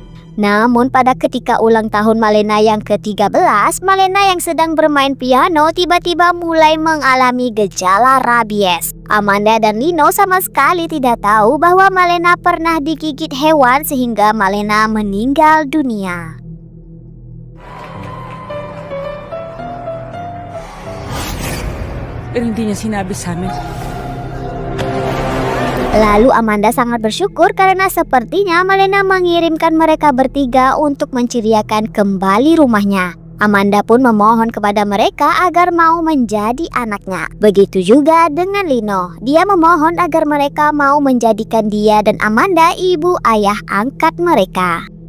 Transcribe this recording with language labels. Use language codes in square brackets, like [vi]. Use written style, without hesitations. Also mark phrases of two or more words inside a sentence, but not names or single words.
[id] Namun pada ketika ulang tahun Malena yang ke-13, Malena yang sedang bermain piano tiba-tiba mulai mengalami gejala rabies. Amanda dan Lino sama sekali tidak tahu bahwa Malena pernah digigit hewan sehingga Malena meninggal dunia. [tl] Pero hindi niya sinabi sa amin. [id] Lalu Amanda sangat bersyukur karena sepertinya Malena mengirimkan mereka bertiga untuk menceriakan kembali rumahnya. Amanda pun memohon kepada mereka agar mau menjadi anaknya. Begitu juga dengan Lino. Dia memohon agar mereka mau menjadikan dia dan Amanda ibu ayah angkat mereka.